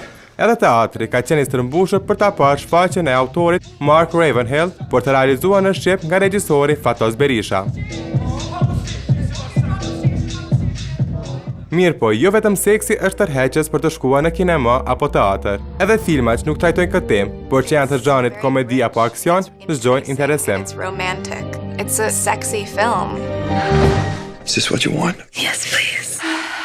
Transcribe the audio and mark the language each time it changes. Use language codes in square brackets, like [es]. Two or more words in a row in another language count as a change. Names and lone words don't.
[sq] Edhe teatri ka qenë i stërmbushur për ta parë shfaqjen e autorit Mark Ravenhill, por të realizuar në shqip nga regjisori Fatos Berisha. Mirë, po jo vetëm seksi është tërheqës për të shkuar në kinema apo teatr. Edhe filmat që nuk trajtojnë këtë temë, por që janë të zhanrit komedi apo aksion, zgjojnë interesim. [en] It's romantic. It's a sexy film. Is this what you want? Yes, please.